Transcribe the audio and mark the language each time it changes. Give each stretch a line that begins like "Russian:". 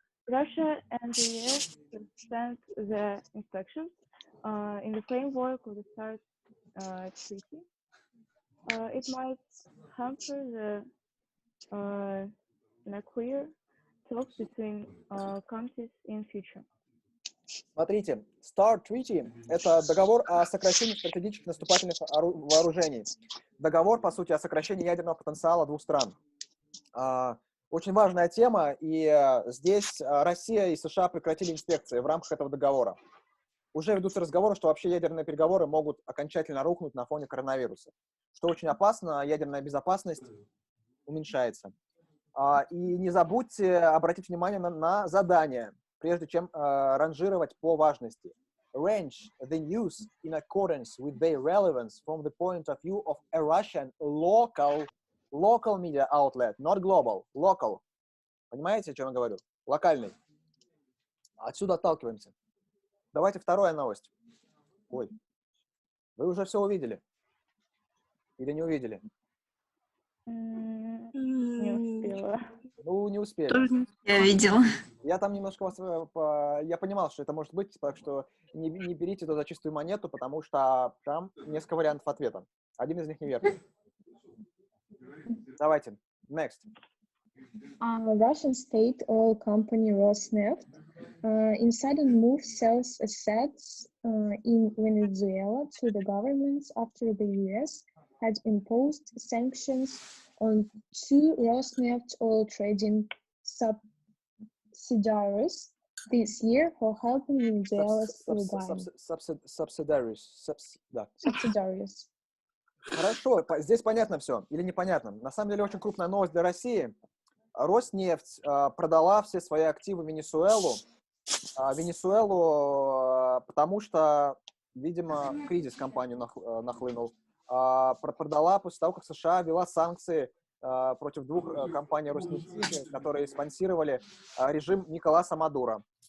English: Russia and the US sent the instructions in the framework of the START treaty. It might hamper the clear talks between countries in future.
Russian: Смотрите, START Treaty – это договор о сокращении стратегических наступательных вооружений. Договор, по сути, о сокращении ядерного потенциала 2 стран. Очень важная тема, и здесь Россия и США прекратили инспекции в рамках этого договора. Уже ведутся разговоры, что вообще ядерные переговоры могут окончательно рухнуть на фоне коронавируса, что очень опасно, ядерная безопасность уменьшается. И не забудьте обратить внимание на задания, прежде чем ранжировать по важности.
English: Arrange the news in accordance with their relevance from the point of view of a Russian local media outlet, not global, local.
Russian: Понимаете, о чем я говорю? Локальный. Отсюда отталкиваемся. Давайте вторая новость. Ой, вы уже все увидели? Или не увидели? Не успела. Не успели. Я видела. Я там немножко вас... Я понимал, что это может быть, так что не берите это за чистую монету, потому что там несколько вариантов ответа. Один из них неверный. Давайте.
English: Next. Russian state oil company Rosneft in sudden move sells assets in Venezuela to the government after the US had imposed sanctions on 2 Rosneft oil trading subsidiaries this year for helping Venezuela's subsidiaries.
Russian: Хорошо, здесь понятно все или непонятно? На самом деле очень крупная новость для России. Роснефть продала все свои активы в Венесуэлу, потому что, видимо, кризис компанию нахлынул. Продала после того, как США ввела санкции против 2 компаний Роснефти, которые спонсировали режим Николаса Мадуро.